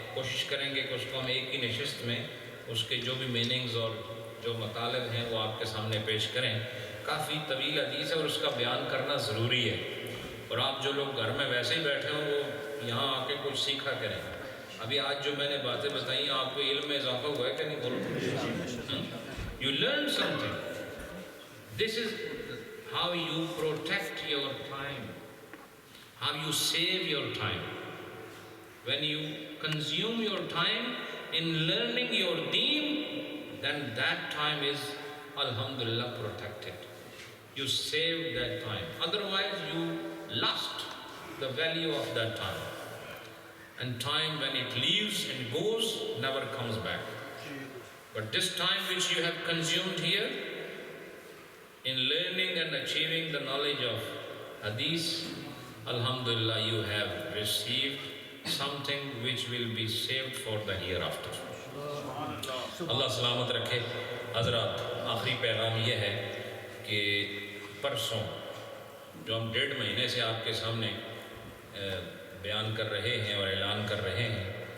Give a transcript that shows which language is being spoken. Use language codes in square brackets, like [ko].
[ur] کوشش کریں گے کہ اس کو ہم ایک ہی نشست میں اس کے جو بھی میننگز اور جو مطالب ہیں وہ آپ کے سامنے پیش کریں. کافی طویل حدیث ہے اور اس کا بیان کرنا ضروری ہے. اور آپ جو لوگ گھر میں ویسے ہی بیٹھے ہوں وہ یہاں آ کے کچھ سیکھا کریں. ابھی آج جو میں نے باتیں بتائی ہیں آپ کو علم میں اضافہ ہوا ہے کہ نہیں بولو؟ [en] You learn something. This is how you protect your time, how you save your time. When you consume your time in learning your deen, then that time is alhamdulillah protected. You saved that time. Otherwise you lost the value of that time. And time when it leaves and goes never comes back. But this time which you have consumed here in learning and achieving the knowledge of hadith, alhamdulillah you have received something which will be saved for the hereafter. [ur] اللہ سلامت رکھے. حضرات آخری پیغام یہ ہے کہ پرسوں جو ہم 1.5 مہینے سے آپ کے سامنے بیان کر رہے ہیں اور اعلان کر رہے ہیں،